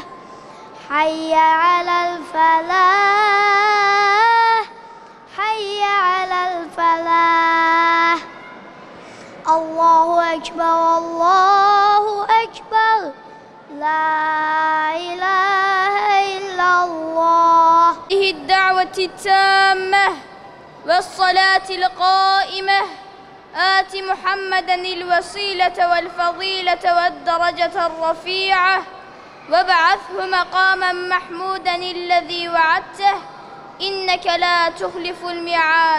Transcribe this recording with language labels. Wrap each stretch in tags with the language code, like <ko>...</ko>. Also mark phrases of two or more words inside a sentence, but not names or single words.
<ar>حي على الفلاح. حي على الفلاح. الله أكبر الله أكبر. لا إله إلا الله. الدعوة التامة والصلاة القائمة آت محمدا الوسيلة والفضيلة والدرجة الرفيعة وابعثه مقاما محمودا الذي وعدته إنك لا تخلف الميعاد.</ar>